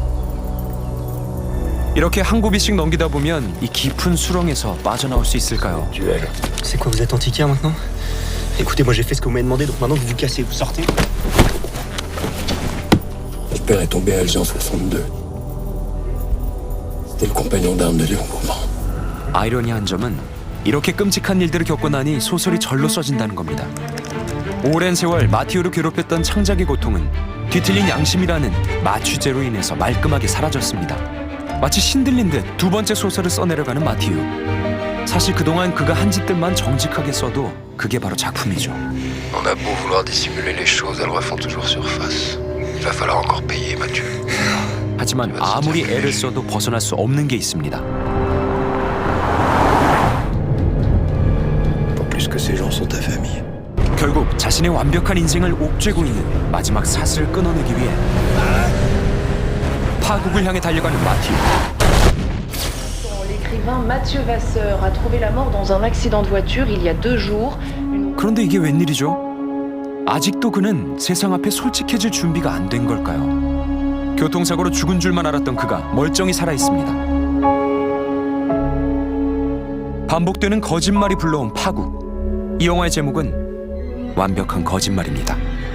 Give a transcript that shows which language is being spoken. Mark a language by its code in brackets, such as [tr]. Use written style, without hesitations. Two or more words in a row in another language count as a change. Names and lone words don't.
[ko] 이렇게 한 고비씩 넘기다 보면 이 깊은 수렁에서 빠져나올 수 있을까요? [fr] Duel. C'est quoi, vous êtes antiquaire maintenant? Écoutez, moi j'ai fait ce que vous m'avez demandé, donc maintenant vous vous cassez, vous sortez. Mon père est tombé à Alger en 62. C'était le compagnon d'armes de Léon Bourbon. [ko] 아이러니한 점은 이렇게 끔찍한 일들을 겪고 나니 소설이 절로 써진다는 겁니다. 오랜 세월 마티우를 괴롭혔던 창작의 고통은 뒤틀린 양심이라는 마취제로 인해서 말끔하게 사라졌습니다. 마치 신들린 듯 두 번째 소설을 써내려가는 마티우. 사실 그동안 그가 한 짓들만 정직하게 써도 그게 바로 작품이죠. [fr] On a beau vouloir dissimuler les choses, elles refont toujours surface. Il va falloir encore payer, Mathieu. [ko] 하지만 아무리 애를 써도 벗어날 수 없는 게 있습니다. [fr] Pas plus que ces gens sont ta famille. [ko] 결국 자신의 완벽한 인생을 옥죄고 있는 마지막 사슬을 끊어내기 위해 파국을 향해 달려가는 마티우. [fr] L'écrivain Mathieu Vasseur a trouvé la mort dans un accident de voiture il y a 2 jours. [ko] 그런데 이게 웬일이죠? 아직도 그는 세상 앞에 솔직해질 준비가 안 된 걸까요? 교통사고로 죽은 줄만 알았던 그가 멀쩡히 살아있습니다. 반복되는 거짓말이 불러온 파국. 이 영화의 제목은 완벽한 거짓말입니다.